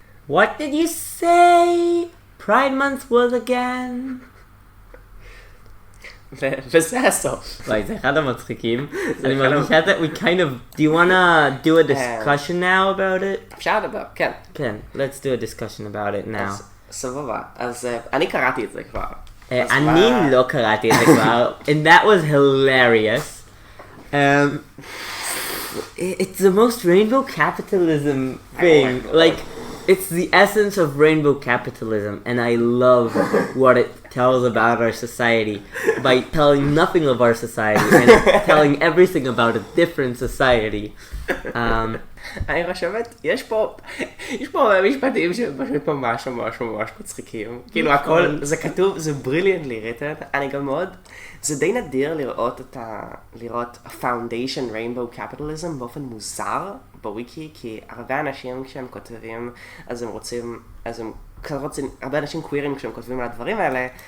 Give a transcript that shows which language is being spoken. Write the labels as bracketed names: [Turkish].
[English] What did you say Pride Month was again? [Hebrew] וזה הסוף. וואי, זה אחד המצחיקים. אני מרגישה את זה, [English] we kind of, do you wanna do a discussion now about it? [Hebrew] אפשר לדבר, כן. [English] כן, let's do a discussion about it now. [Hebrew] סבבה, אז אני קראתי את זה כבר. אני לא קראתי את זה כבר, [English] and that was hilarious. It's the most rainbow capitalism thing. Like, it's the essence of rainbow capitalism, and I love what it tells about our society by telling nothing of our society and telling everything about a different society. [Hebrew] אני חושבת, יש פה משפטים שפשוט ממש מצחיקים. כאילו הכל, זה כתוב, זה [English] brilliantly written. [Hebrew] אני גם מאוד, זה די נדיר לראות foundation rainbow capitalism באופן מוזר בוויקי, כי הרבה אנשים כשהם כותבים, אז הם רוצים, הרבה אנשים קווירים כשהם כותבים על הדברים האלה.